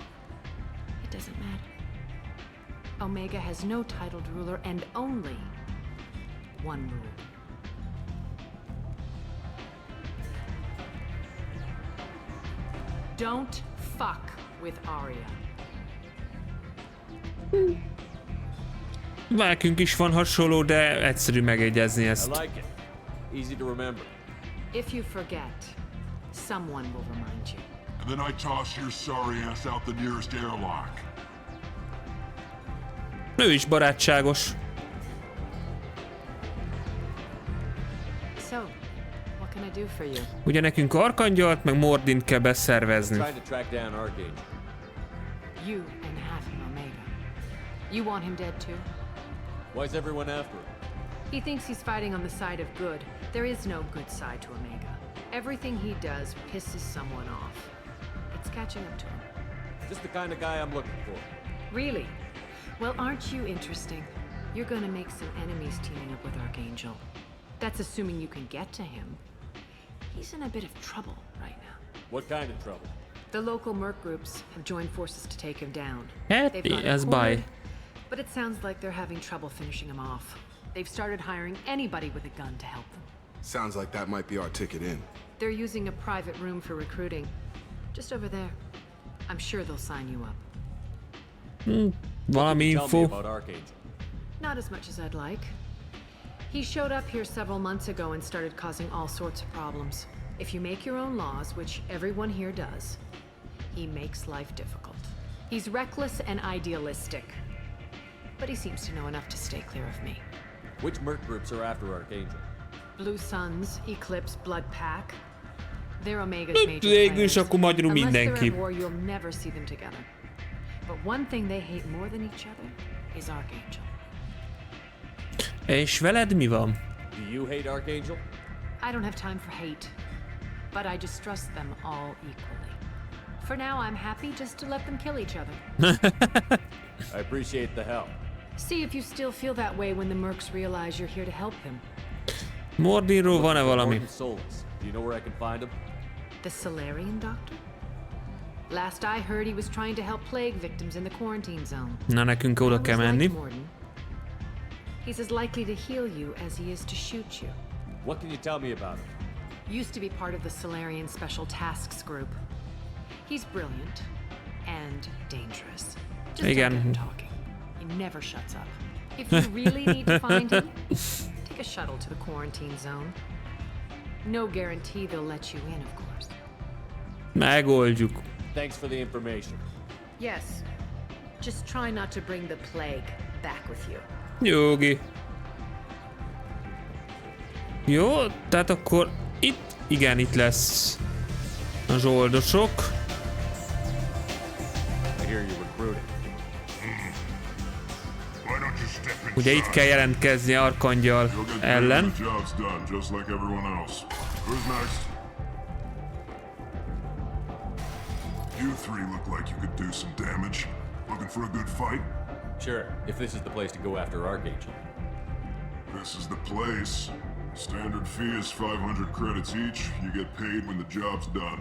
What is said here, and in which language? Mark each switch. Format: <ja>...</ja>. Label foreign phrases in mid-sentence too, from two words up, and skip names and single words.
<en>It doesn't matter. Omega has no titled ruler and only one rule. Don't fuck with Arya.</en> <hu>Nekünk is van hasonló, de egyszerű megegyezni</hu> <en>I</en> <hu>ezt.</hu> <en>like it. Easy to remember. If you forget, someone will remind you. And then I toss your sorry ass out the nearest airlock.</en> <hu>Ő is barátságos.</hu> <en>So, what can I do for you?</en> <hu>Ugye nekünk Arkangyalt, meg Mordint kell beszervezni.</hu> <en>Trying to track down Archangel. You and half of Omega. You want him dead too? Why's everyone after him? He thinks he's fighting on the side of good. There is no good side to Omega. Everything he does pisses someone off. It's catching up to him. Just the kind of guy I'm looking for. Really? Well, aren't you interesting? You're gonna make some enemies teaming up with Archangel. That's assuming you can get to him. He's in a bit of trouble right now. What kind of trouble? The local merc groups have joined forces to take him down.</en> <hu>Hát,</hu> <en>They've got him</en> <hu>ez</hu> <en>cornered,</en> <hu>baj.</hu> <en>but it sounds like they're having trouble finishing him off. They've started hiring anybody with a gun to help them. Sounds like that might be our ticket in. They're using a private room for recruiting. Just over there. I'm sure they'll sign you up.</en> <hu>Valami</hu> <en>Tell me</en> <hu>info.</hu> <en>about Archangel. Not as much as I'd like. He showed up here several months ago and started causing all sorts of problems. If you make your own laws, which everyone here does, he makes life difficult. He's reckless and idealistic. But he seems to know enough to stay clear of me. Which merc groups are after Archangel? Blue Suns, Eclipse, Blood Pack. They're Omega's major</en> <hu>Végül is</hu> <en>players.</en> <hu>akkor magyarul</hu> <en>Unless they're</en> <hu>mindenki.</hu> <en>at war, you'll never see them together. But one thing they hate more than each other is Archangel.</en> <hu>És veled mi van?</hu> <en>Do you hate Archangel? I don't have time for hate, but I distrust them all equally. For now, I'm happy just to let them kill each other. I appreciate the help. See if you still feel that way when the mercs realize you're here to help him.</en> <hu>Mordinról van-e valami?</hu> <en>Souls. Do you know where I can find him? The Solarian doctor? Last I heard, he was trying to help plague victims in the quarantine zone.</en> <hu>Na, nekünk oda kell menni.</hu> <en>He's as likely to heal you as he is to shoot you. What can you tell me about him? Used to be part of the Solarian Special Tasks Group. He's brilliant and dangerous. Just don't get him talking. He never shuts up. If you really need to find him, take a shuttle to the quarantine zone. No guarantee they'll let you in, of course.</en> <hu>Megoldjuk.</hu> <en>Thanks for the information. Yes. Just try not to bring the plague back with you.</en> <hu>Jogi. Jó, tehát akkor itt, igen, itt lesz a zsoldosok.</hu> <en>I hear you recruiting.</en> <hu>Ugye itt kell jelentkezni Arkangyal ellen.</hu> <en>You three look like you could do some damage. Looking for a good fight? Sure, if this is the place to go after Archangel. This is the place. Standard fee is 500 credits each. You get paid when the job's done.</en>